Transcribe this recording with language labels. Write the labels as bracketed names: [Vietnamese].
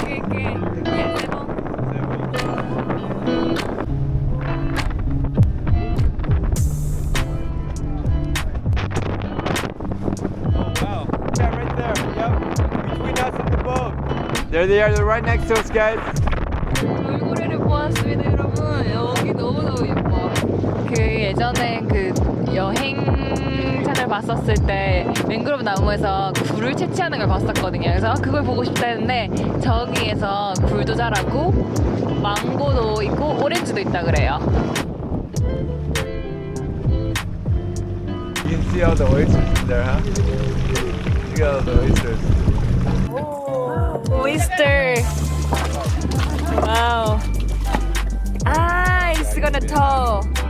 [English] Good. Yeah, [French] c'est bon. [English] Oh wow. Yeah, right there. Yep. Between us and the boat. There they are. They're right next to us, guys. [Korean] 돌고래를 보았습니다 여러분. 여기 너무너무 예뻐. 그 예전에 그 여행차를 봤었을 때 맹그로브 나무에서 굴을 채취하는 걸 봤었거든요. 그래서 그걸 보고 싶다 했는데 저기에서 굴도 자라고 망고도 있고 오렌지도 있다 그래요. [English] You can see all the oysters in there, huh? Look at all the oysters. Oyster. Wow. It's gonna tow.